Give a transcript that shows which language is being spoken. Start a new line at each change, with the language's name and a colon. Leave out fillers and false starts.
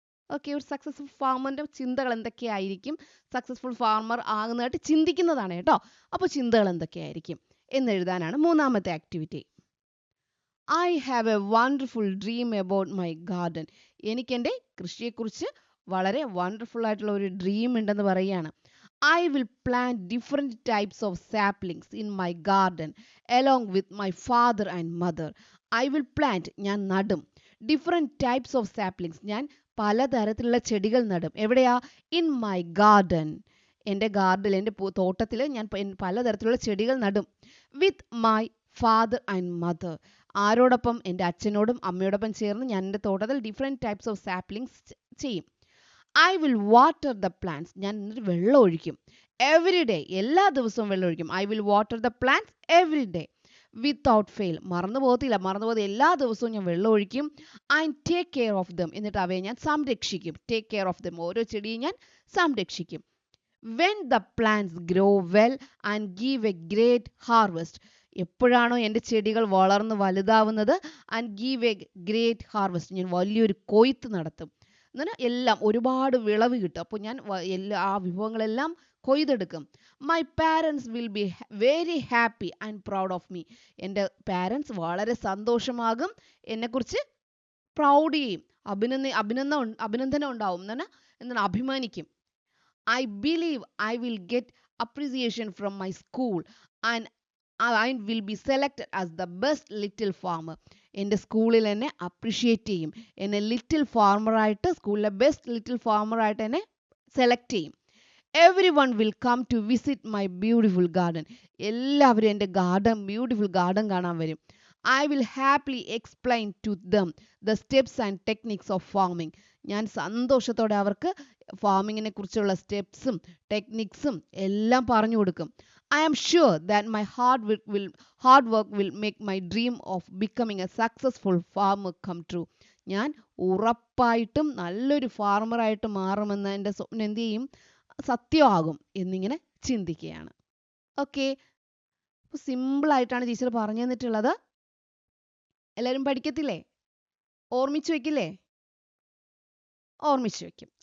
Malayalam: Okay, ഒരു successful ഫാർമറിൻ്റെ ചിന്തകൾ എന്തൊക്കെയായിരിക്കും? സക്സസ്ഫുൾ ഫാർമർ ആകുന്നതായിട്ട് ചിന്തിക്കുന്നതാണ് കേട്ടോ. അപ്പോൾ ചിന്തകൾ എന്തൊക്കെയായിരിക്കും എന്നെഴുതാനാണ് മൂന്നാമത്തെ activity.
English: I have a wonderful dream about my garden.
Malayalam: എനിക്കെൻ്റെ കൃഷിയെക്കുറിച്ച് വളരെ വണ്ടർഫുൾ ആയിട്ടുള്ള ഒരു ഡ്രീം ഉണ്ടെന്ന് പറയുകയാണ്.
English: I will plant different types of saplings in my garden along with my father and mother. I will plant,
Malayalam: ഞാൻ നടും,
English: different types of saplings,
Malayalam: ഞാൻ പലതരത്തിലുള്ള ചെടികൾ നടും. എവിടെയാ?
English: In my garden,
Malayalam: എൻ്റെ ഗാർഡനിൽ, എൻ്റെ തോട്ടത്തിൽ ഞാൻ പലതരത്തിലുള്ള ചെടികൾ നടും.
English: With my father and mother,
Malayalam: ആരോടൊപ്പം? എൻ്റെ അച്ഛനോടും അമ്മയോടൊപ്പം ചേർന്ന് ഞാൻ എൻ്റെ തോട്ടത്തിൽ
English: different types of saplings
Malayalam: ചെയ്യും.
English: I will water the plants,
Malayalam: ഞാൻ വെള്ളം ഒഴിക്കും.
English: Every day,
Malayalam: എല്ലാ ദിവസവും വെള്ളം ഒഴിക്കും.
English: I will water the plants every day without fail,
Malayalam: മറന്നു പോകത്തില്ല, എല്ലാ ദിവസവും ഞാൻ വെള്ളം ഒഴിക്കും.
English: And take care of them,
Malayalam: എന്നിട്ട് അവയെ ഞാൻ സംരക്ഷിക്കും.
English: Take care of them,
Malayalam: ഓരോ ചെടിയും ഞാൻ സംരക്ഷിക്കും.
English: When the plants grow well and give a great harvest,
Malayalam: എപ്പോഴാണോ എൻ്റെ ചെടികൾ വളർന്ന് വലുതാവുന്നത്,
English: and give a great harvest,
Malayalam: ഞാൻ വലിയൊരു കൊയ്ത്ത് നടത്തും. എന്നാൽ എല്ലാം ഒരുപാട് വിളവ് കിട്ടും. അപ്പോൾ ഞാൻ ആ വിഭവങ്ങളെല്ലാം കൊയ്തെടുക്കും.
English: my parents will be very happy and proud of me,
Malayalam: എൻ്റെ പാരൻസ് വളരെ സന്തോഷമാകും, എന്നെക്കുറിച്ച് പ്രൗഡ് ചെയ്യും, അഭിനന്ദനം ഉണ്ടാവും, എന്നാൽ അഭിമാനിക്കും.
English: I believe I will get appreciation from my school and I will be selected as the best little farmer.
Malayalam: എൻ്റെ സ്കൂളിൽ എന്നെ അപ്രിഷ്യേറ്റ് ചെയ്യും, എന്നെ ലിറ്റിൽ ഫാർമറായിട്ട്, സ്കൂളിലെ ബെസ്റ്റ് ലിറ്റിൽ ഫാർമറായിട്ട് എന്നെ സെലക്ട് ചെയ്യും.
English: Everyone will come to visit my beautiful garden.
Malayalam: എല്ലാവരും എൻ്റെ ബ്യൂട്ടിഫുൾ ഗാർഡൻ കാണാൻ വരും.
English: I will happily explain to them the steps and techniques of farming.
Malayalam: ഞാൻ സന്തോഷത്തോടെ അവർക്ക് ഫാമിങ്ങിനെ കുറിച്ചുള്ള സ്റ്റെപ്സും ടെക്നിക്സും എല്ലാം പറഞ്ഞു കൊടുക്കും.
English: I am sure that my hard work will make my dream of becoming a successful farmer come true.
Malayalam: ഞാൻ ഉറപ്പായിട്ടും നല്ലൊരു ഫാർമറായിട്ട് മാറുമെന്ന് എൻ്റെ സ്വപ്നം എന്ത് ചെയ്യും? സത്യമാകും എന്നിങ്ങനെ ചിന്തിക്കുകയാണ്. ഓക്കെ, അപ്പോൾ സിമ്പിളായിട്ടാണ് ടീച്ചർ പറഞ്ഞു തന്നിട്ടുള്ളത്. എല്ലാവരും പഠിക്കത്തില്ലേ? ഓർമ്മിച്ച് വയ്ക്കില്ലേ? ഓർമ്മിച്ച് വയ്ക്കും.